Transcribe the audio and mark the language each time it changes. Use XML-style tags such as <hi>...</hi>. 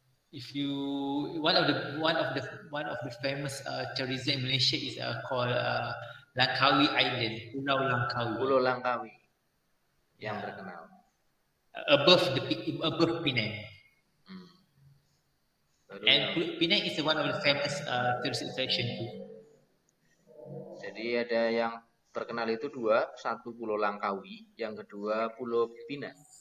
<en>If you one of the famous tourism in Malaysia is called Langkawi Island,</en> <id>Pulau Langkawi yang terkenal.</id> <en>Above Penang. And Penang is one of the famous tourist attraction too.</en> <id>Jadi ada yang terkenal itu dua, satu Pulau Langkawi, yang kedua Pulau Pinang.</id>